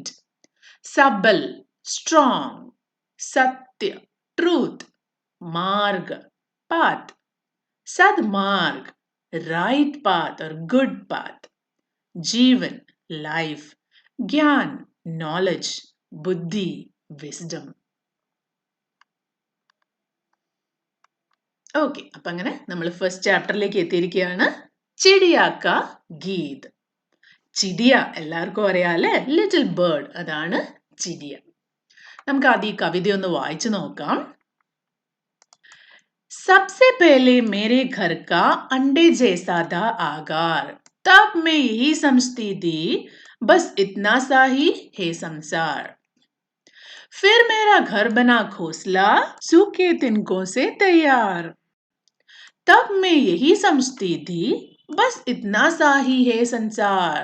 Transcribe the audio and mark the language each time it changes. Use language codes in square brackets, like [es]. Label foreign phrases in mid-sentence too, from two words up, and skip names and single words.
[en] Sabal, strong. Satya, truth. Marg, path. Sadmarg, right path or good path. Jeevan, life. Gyan, knowledge. Buddhi, wisdom. [ml] ഓക്കെ, അപ്പൊ അങ്ങനെ നമ്മൾ [en] first chapter [ml] എത്തിയിരിക്കുകയാണ്. [hi] चिड़िया का गीत. [ml] ചിടിയ എല്ലാവർക്കും അറിയാം അല്ലെ, [en] little bird, [ml] അതാണ് ചിടിയ. നമുക്ക് ആദ്യം ഈ കവിത ഒന്ന് വായിച്ചു നോക്കാം. [hi] सबसे पहले मेरे घर का अंडे जैसा था आगार, तब मैं यही समझती थी बस इतना सा ही है संसार. फिर मेरा घर बना घोंसला सूखे तिनकों से तैयार, तब मैं यही समझती थी बस इतना सा ही है संसार.